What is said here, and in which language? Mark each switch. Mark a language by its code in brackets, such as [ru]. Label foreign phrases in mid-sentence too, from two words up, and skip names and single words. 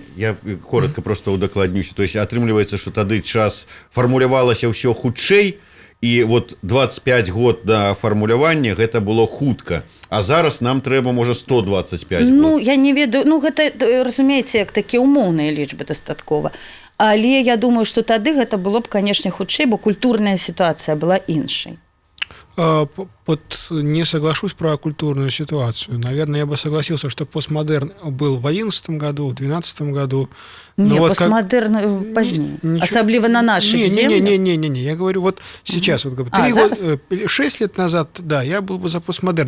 [ru] Я коротко просто [be] удакладнюся. То есть атрымліваецца, што тады час фармулявалася ўсё хутчэй, і вот 25 год да фармулявання гэта было хутка. А зараз нам трэба, можа, 125 год. Ну, я не ведаю. Ну, гэта, разумееце, як такія умоўныя лічбы дастаткова. Але я думаю, што тады гэта было б, канешне, хутчэй, бо культурная сітуацыя была іншай. [ru] Вот не соглашусь про культурную ситуацию. Наверное, я бы согласился, что постмодерн был в 2011 году, в 2012 году. Не, вот постмодерн позднее. Особливо на наших землях. Не. Я говорю, вот сейчас, вот, 6 лет назад, да, я был бы за постмодерн.